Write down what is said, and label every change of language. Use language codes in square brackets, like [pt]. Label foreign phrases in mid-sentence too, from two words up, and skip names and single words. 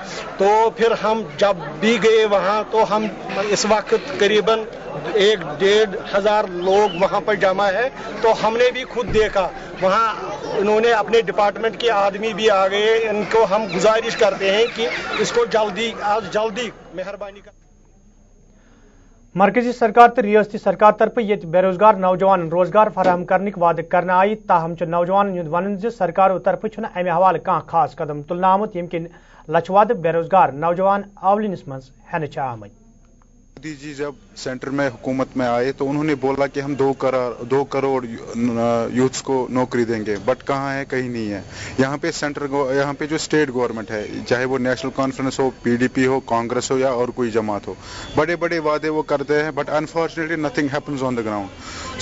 [hi] तो फिर हम जब भी गए वहाँ, तो हम इस वक्त करीबन 1-1.5 हजार लोग वहाँ पर जमा है, तो हमने भी खुद देखा वहाँ इन्होंने अपने डिपार्टमेंट के आदमी भी आ गए। इनको हम गुजारिश करते हैं कि इसको जल्दी मेहरबानी कर। [ks] मरकजी सरकार तो रियासती सरकार तरफ ये बेरोजगार नौजवान रोजगार फराहम करने वादे करना आई, ताहम नौजवान वन सरकारों तरफ अमे हवाले कह खास कदम तुलना आमुत यमकिन लचवाद बेरोजगार नौजवान आवलिनस मज हेन आमत। [hi] मोदी जी जब सेंटर में हुकूमत में आए तो उन्होंने बोला कि हम 2 करोड़ यूथ्स को नौकरी देंगे, बट कहाँ है? कहीं नहीं है। यहाँ पे जो [en] state government [hi] है, चाहे वो नेशनल कॉन्फ्रेंस हो, PDP हो, कांग्रेस हो या और कोई जमात हो, बड़े बड़े वादे वो करते हैं, बट [en] unfortunately nothing happens on the ground.